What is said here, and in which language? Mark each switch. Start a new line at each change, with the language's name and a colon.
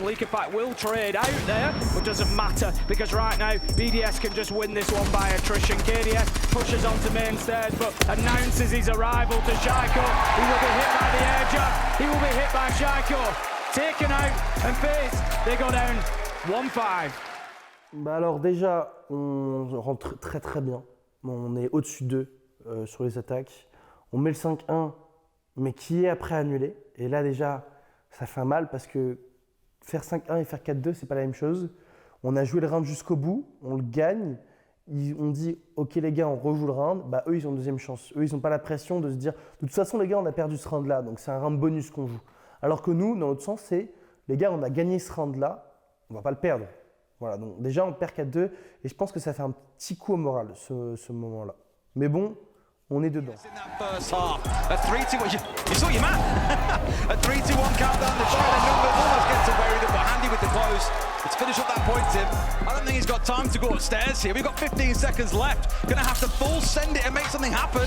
English: Leakerpack will trade out there, but doesn't matter because right now BDS can just win this one by attrition. KDS pushes onto main stairs, but announces his arrival to Shaiko. He will be hit by the air jab. He will be hit by Shaiko. Taken out, and FaZe, they go down 1-5.
French: Bah alors déjà, on rentre très bien. On est au-dessus d'eux sur les attaques. On met le 5-1, mais qui est après annulé. Et là déjà, ça fait mal parce que faire 5-1 et faire 4-2, c'est pas la même chose. On a joué le round jusqu'au bout, on le gagne. On dit, ok les gars, on rejoue le round. Bah eux, ils ont une deuxième chance. Eux, ils n'ont pas la pression de se dire, de toute façon les gars, on a perdu ce round-là, donc c'est un round bonus qu'on joue. Alors que nous, dans l'autre sens, c'est, les gars, on a gagné ce round-là, on va pas le perdre. Voilà, donc déjà on perd 4-2 et je pense que ça fait un petit coup au moral ce moment-là. Mais bon, on est dedans.
English: First half, a 3-2, you saw your man. A 3-2-1 countdown, the China numbers almost gets away with it, but Handy with the close. Let's finish up that point, Tim. I don't think he's got time to go upstairs here. We've got 15 seconds left. Gonna have to full send it and make something happen.